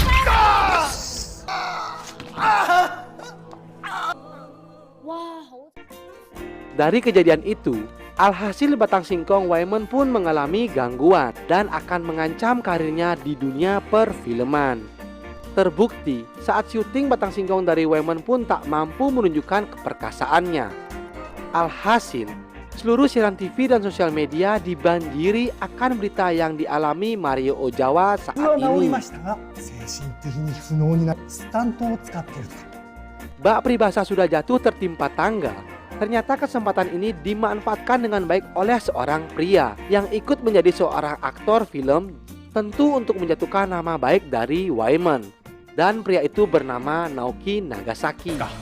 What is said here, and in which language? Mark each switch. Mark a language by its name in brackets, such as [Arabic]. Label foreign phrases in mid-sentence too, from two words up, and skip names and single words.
[Indonesian] Dari kejadian itu, alhasil batang singkong Waemon pun mengalami gangguan dan akan mengancam karirnya di dunia perfilman. Terbukti saat syuting batang singkong dari Waemon pun tak mampu menunjukkan keperkasaannya. Alhasil, Seluruh siaran TV dan sosial media dibanjiri akan berita yang dialami Mario Ozawa saat [Japanese] は治り [Indonesian] ini. [Japanese] ましたが精神的に不能になるスタントを使っているとか [Indonesian] Bak peribahasa sudah jatuh tertimpa tangga. Ternyata kesempatan ini dimanfaatkan dengan baik oleh seorang pria yang ikut menjadi seorang aktor film, tentu untuk menjatuhkan nama baik dari Wyman. Dan pria itu bernama Naoki Nagasaki.